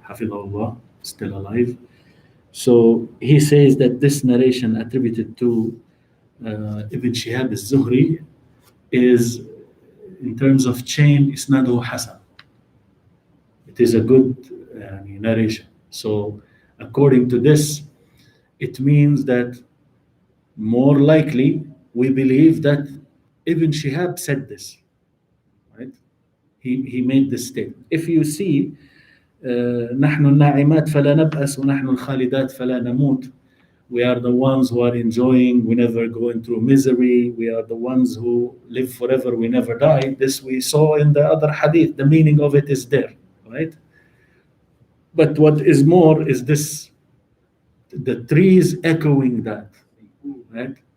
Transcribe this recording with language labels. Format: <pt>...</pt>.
<en>Hafidhahullah, still alive. So he says that this narration attributed to Ibn Shihab al-Zuhri is, in terms of chain, isnaduhu hasan. It is a good narration. So according to this, it means that more likely we believe that Ibn Shihab said this, right? He made this statement. If you see,</en> <ar>نحن الناعمات فلا نبأس ونحن الخالدات فلا نموت.</ar> <en>We are the ones who are enjoying, we never going through misery. We are the ones who live forever, we never die. This we saw in the other hadith. The meaning of it is there, right? But what is more is this, the trees echoing that, right?</en>